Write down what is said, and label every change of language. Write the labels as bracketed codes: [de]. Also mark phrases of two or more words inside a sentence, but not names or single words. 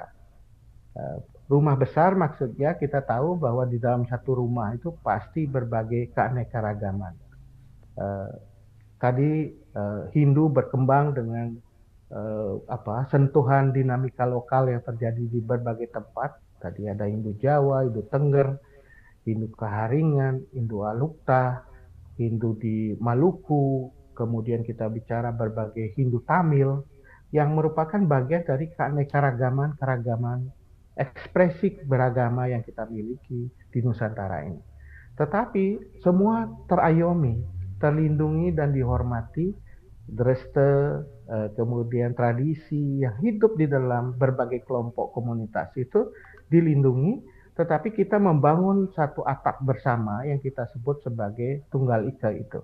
[id] Rumah besar maksudnya kita tahu bahwa di dalam satu rumah itu pasti berbagai keanekaragaman. Tadi Hindu berkembang dengan sentuhan dinamika lokal yang terjadi di berbagai tempat. Tadi ada Hindu Jawa, Hindu Tengger, Hindu Kaharingan, Hindu Alukta, Hindu di Maluku, kemudian kita bicara berbagai Hindu Tamil, yang merupakan bagian dari keragaman ekspresi beragama yang kita miliki di Nusantara ini. Tetapi semua terayomi, terlindungi dan dihormati, dreste, kemudian tradisi yang hidup di dalam berbagai kelompok komunitas itu dilindungi, tetapi kita membangun satu atap bersama yang kita sebut sebagai Tunggal Ika itu.